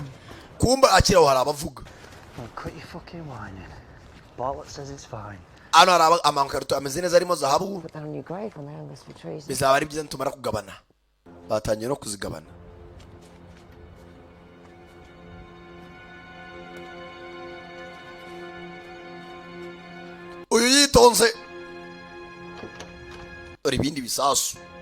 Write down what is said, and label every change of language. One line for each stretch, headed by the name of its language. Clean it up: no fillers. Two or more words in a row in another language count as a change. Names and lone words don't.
Kinyarwanda: Kumba akira hari abavuga.
English: Cut your fucking whining. Bartlett says it's fine.
Kinyarwanda: Ano hari amankarito ameze neza arimo zahabu.
English: Put that on your grave when they're on this for treason.
Kinyarwanda: Bizaba ari byiza ntumara kugabana. Batangiye no kuzigabana. Uyu yitonze. Uri ibindi bisasu.